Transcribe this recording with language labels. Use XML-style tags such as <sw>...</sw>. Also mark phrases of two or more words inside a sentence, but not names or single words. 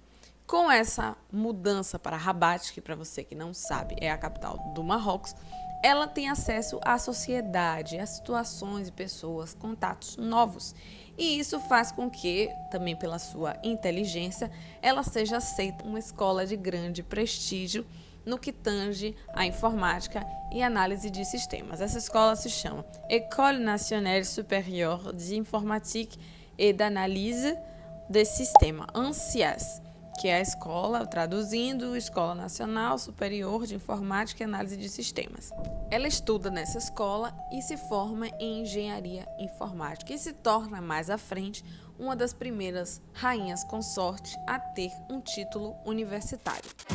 <pt>Com essa mudança para Rabat, que para você que não sabe é a capital do Marrocos, ela tem acesso à sociedade, a situações e pessoas, contatos novos. E isso faz com que, também pela sua inteligência, ela seja aceita em uma escola de grande prestígio no que tange à informática e análise de sistemas. Essa escola se chama</pt> <fr>École Nationale Supérieure d'Informatique et d'Analyse des Systèmes,</fr> <pt>ANSIES, que é a escola, traduzindo, Escola Nacional Superior de Informática e Análise de Sistemas. Ela estuda nessa escola e se forma em Engenharia Informática e se torna, mais à frente, uma das primeiras rainhas consorte a ter um título universitário.</pt>